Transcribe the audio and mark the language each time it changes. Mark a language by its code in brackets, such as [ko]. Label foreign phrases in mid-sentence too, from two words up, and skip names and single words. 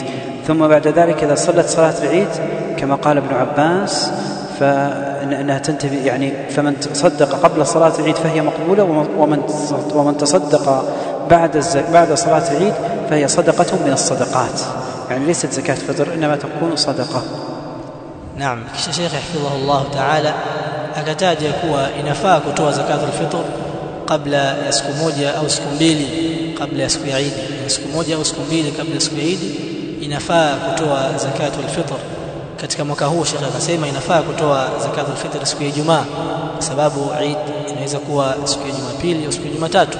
[ar] ثم بعد ذلك إذا صلت صلاة العيد كما قال ابن عباس فإنها تنتهي، يعني فمن تصدق قبل صلاة العيد فهي مقبولة، ومن تصدق بعد صلاة العيد فهي صدقة من الصدقات، يعني ليست زكاة فطر إنما تكون صدقة. نعم. [sw] kisha Sheikh [ar] حفظه الله تعالى [sw] akataja kuwa inafaa kutoa [ar] زكاة الفطر [sw] kabla ya siku moja au siku mbili kabla ya siku ya Eid. Siku moja au siku mbili kabla ya siku ya Eid inafaa kutoa [ar] زكاة الفطر. [sw] Katika mwaka huu Sheikh akasema inafaa kutoa [ar] زكاة الفطر [sw] siku ya Ijumaa, kwa sababu Eid inaweza kuwa siku ya Jumapili au siku ya Jumatatu.